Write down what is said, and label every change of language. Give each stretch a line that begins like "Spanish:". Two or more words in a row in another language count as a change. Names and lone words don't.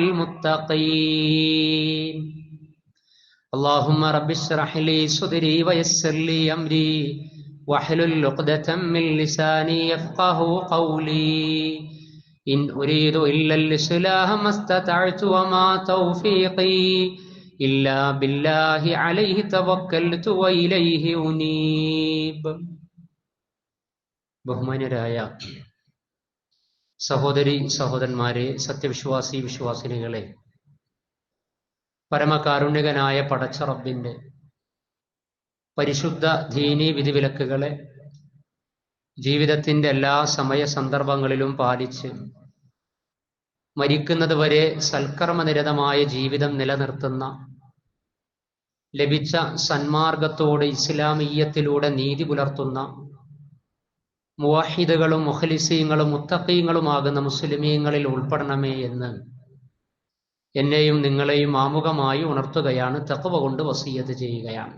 Arabic: المتقين اللهم رب اشرح لي صدري ويسر لي أمري واحلل عقدة من لساني يفقه قولي إن أريد إلا الإصلاح ما استطعت وما توفيقي إلا بالله عليه توكلت وإليه أنيب.
Malayalam: ബഹുമാന്യരായ സഹോദരി സഹോദരന്മാരെ, സത്യവിശ്വാസി വിശ്വാസിനികളെ, പരമകാരുണ്യകനായ പടച്ച റബ്ബിന്റെ പരിശുദ്ധ ദീനീ വിധിവിലക്കുകളെ ജീവിതത്തിന്റെ എല്ലാ സമയ സന്ദർഭങ്ങളിലും പാലിച്ച് മരിക്കുന്നത് വരെ സൽക്കർമ്മനിരതമായ ജീവിതം നിലനിർത്തുന്ന, ലഭിച്ച സന്മാർഗത്തോട് ഇസ്ലാമീയത്തിലൂടെ നീതി പുലർത്തുന്ന മുവഹിദുകളും മുഖ്ലിസീങ്ങളും മുത്തഖീങ്ങളുമാകുന്ന മുസ്ലിമീങ്ങളിൽ ഉൾപ്പെടണമേ എന്ന് എന്നെയും നിങ്ങളെയും ആമുഖമായി ഉണർത്തുകയാണ്, തഖ്വ കൊണ്ട് വസിയ്യത്ത് ചെയ്യുകയാണ്.